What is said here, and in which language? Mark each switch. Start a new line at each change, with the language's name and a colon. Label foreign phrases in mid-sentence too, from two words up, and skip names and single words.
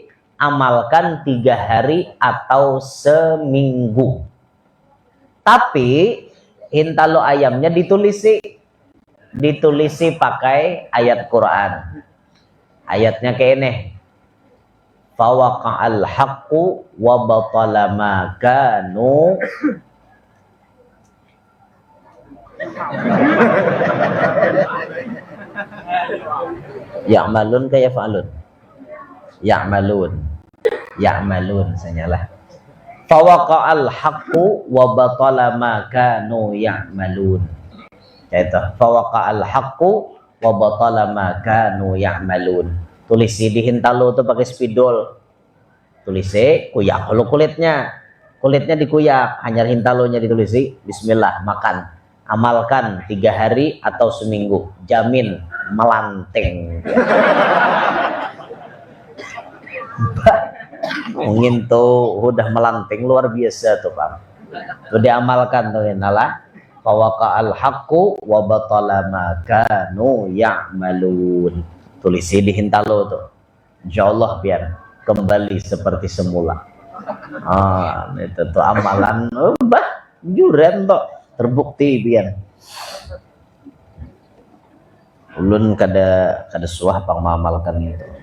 Banjar: Amalkan 3 hari atau seminggu. Tapi hintalo ayamnya ditulisi pakai ayat Quran. Ayatnya kayak ini.
Arabic: فوقع الحق وبطل ما كانوا يعملون kaya fa'alun.
Banjar: Ya'malun sanyalah.
Arabic: فوقع الحق وبطل ما كانوا يعملون. Itu فوقع الحق وبطل ما كانوا يعملون.
Banjar: Tulisi di hintalo tuh pakai spidol. Tulisi kuyak kalau kulitnya dikuyak, hanya hintalonya ditulisi. Bismillah makan. Amalkan 3 hari atau seminggu, jamin melanting. Mungkin tuh udah melanting luar biasa tuh Pak. Tuh diamalkan tuh inalah
Arabic: فوقع الحق وبطل ما كانوا يعملون.
Banjar: Tulisi di hintalo tuh. Insyaallah biar kembali seperti semula. Itu tuh amalan juren tuh terbukti biar. Ulun kada suah pang mengamalkan itu.